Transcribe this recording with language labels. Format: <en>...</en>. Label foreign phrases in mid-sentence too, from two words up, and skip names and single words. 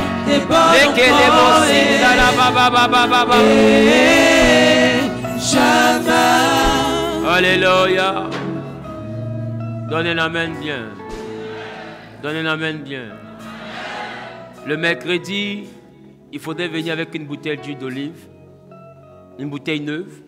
<fr>Leke de bosi da la ba ba ba ba ba ba. Alléluia. Donnez l'amen bien. Donnez l'amen bien. Le mercredi, il faudrait venir avec une bouteille d'huile d'olive, une bouteille neuve.</fr>